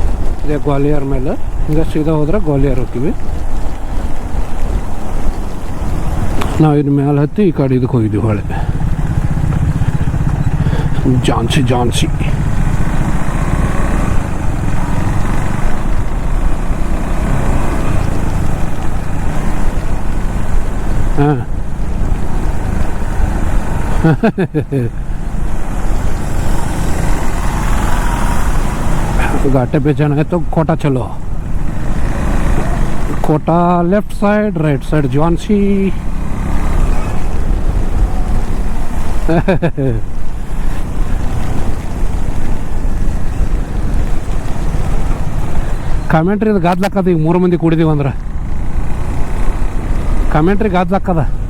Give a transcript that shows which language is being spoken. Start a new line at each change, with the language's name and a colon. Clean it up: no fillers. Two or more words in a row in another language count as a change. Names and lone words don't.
Kannada: ಇದೇ ಗ್ವಾಲಿಯರ್ ಮೇಲೆ ಹಿಂಗೆ ಸೀದಾ ಹೋದ್ರೆ ಗ್ವಾಲಿಯರ್ ಹೋಗ್ತೀವಿ ನಾವು. ಇನ್ನು ಮೇಲೆ ಹತ್ತಿ ಈ ಕಡೆ ಇದಕ್ಕೆ ಹೋಗಿದ್ದೀವಿ, ಹೊಳೆ ಝಾನ್ಸಿ.
Hindi: ಹಾಂ घाटे पे जाना है तो कोटा चलो.
English: Kota left side, right side ಝಾನ್ಸಿ.
Kannada: ಕಾಮೆಂಟ್ರಿ ಇದು ಗಾದ್ಲಾಕದ. ಈಗ 3 ಮಂದಿ ಕೂಡಿದೀವಿ ಅಂದ್ರೆ ಕಾಮೆಂಟ್ರಿ ಗಾದ್ಲಾಕದ.